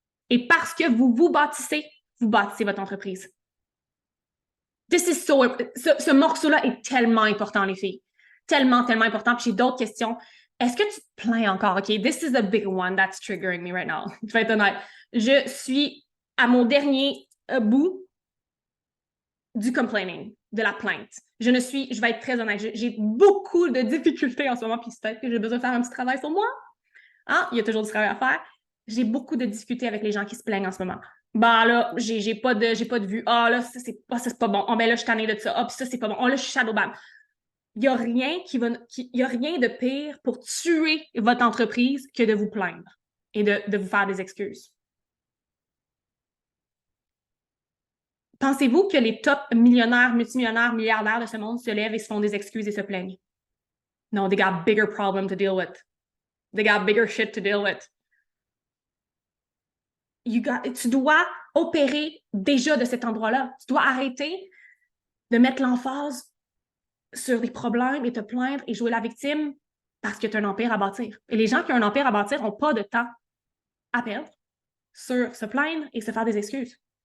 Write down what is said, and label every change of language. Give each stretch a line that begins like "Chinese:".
French: Et parce que vous bâtissez votre entreprise. Ce morceau-là est tellement important, les filles. Tellement, tellement important. Puis j'ai d'autres questions. Est-ce que tu te plains encore?
English: OK, this is a big one that's triggering me right now.
French: Je vais être honnête. Je suis à mon dernier bout du complaining, de la plainte. Je vais être très honnête, j'ai beaucoup de difficultés en ce moment, puis peut-être que j'ai besoin de faire un petit travail sur moi. Hein? Il y a toujours du travail à faire. J'ai beaucoup de difficultés avec les gens qui se plaignent en ce moment. Bah là, j'ai pas de vue. Ah là, ça c'est pas bon. Ah ben là, je suis tannée de ça. Ah, puis ça, c'est pas bon. Ah là, je suis shadowban. Il n'y a rien y a rien de pire pour tuer votre entreprise que de vous plaindre et de vous faire des excuses. Pensez-vous que les top millionnaires, multimillionnaires, milliardaires de ce monde se lèvent et se font des excuses et se plaignent?
English: Non, they got bigger problems to deal with. They got bigger shit to deal with.
French: Tu dois opérer déjà de cet endroit-là. Tu dois arrêter de mettre l'emphase sur des problèmes et te plaindre et jouer la victime parce que tu as un empire à bâtir. Et les gens qui ont un empire à bâtir n'ont pas de temps à perdre sur se plaindre et se faire des excuses.